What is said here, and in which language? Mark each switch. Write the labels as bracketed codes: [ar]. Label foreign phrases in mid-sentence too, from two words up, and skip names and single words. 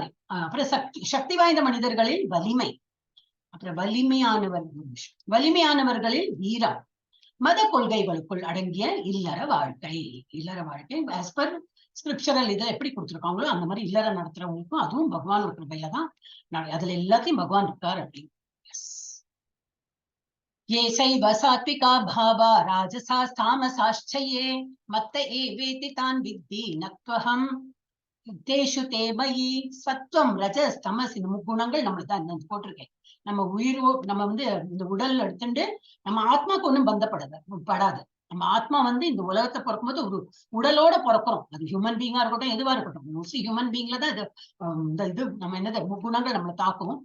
[ta] அப்புறம் சக்தி வாய்ந்த மனிதர்களில் வலிமை, அப்புறம் வலிமையானவர்களில் வீரம், மத கொள்கைகளுக்குள் அடங்கிய இல்லற வாழ்க்கை. [en] as per scriptural [ta] இதை எப்படி கொடுத்துருக்காங்களோ அந்த மாதிரி இல்லற நடத்துறவங்களுக்கும் அதுவும் பகவான் கிருபையில தான். அதுல எல்லாத்தையும் பகவான் இருக்கார் அப்படின்னு. [sa] ये सैव सात्विका भावा राजसास् तामसाश्चये मत्त एवेति तान् विद्धि न त्वहं तेषु ते मयि சத்துவம் ரஜஸ் தமஸ். [ta] இந்த முக்குணங்கள் நம்மளுக்கு தான் போட்டிருக்கேன். நம்ம நம்ம வந்து இந்த உடல் எடுத்துட்டு நம்ம ஆத்மாக்கு ஒண்ணும் படாது. நம்ம ஆத்மா வந்து இந்த உலகத்தை பிறக்கும்போது ஒரு உடலோட பிறக்கிறோம். அது [en] human beinga [ta] இருக்கட்டும், எதுவா இருக்கட்டும், [en] mostly human beingla [ta] தான் இது நம்ம என்னது முக்குணங்கள் நம்மளை தாக்கும்.